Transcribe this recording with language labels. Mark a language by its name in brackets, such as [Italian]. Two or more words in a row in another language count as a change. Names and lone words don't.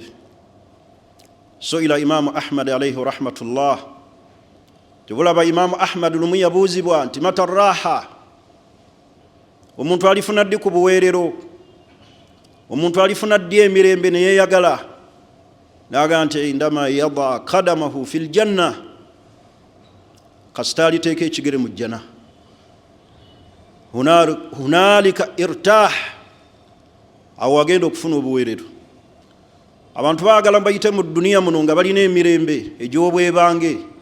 [Ganda] so ila Imaamu Ahmad [Arabic] عليه رحمة الله, [Ganda] tebulaba Imaamu Ahmad lumu yabuuzibwa nti [Arabic] متى راحة, [Ganda] omuntu alifuna ddi ku buweerero, omuntu alifuna ddi emirembe ne yeeyagala? N'agamba nti [Arabic] عندما يضع قدمه في الجنة, [Ganda] kasita aliteeka ekigere mu jjana. [Arabic] هنالك ارتاح, [Ganda] awo agenda okufuna obuweerero. Abantu baagala bayite mu dunia muno nga balina emirembe egy'obwebange.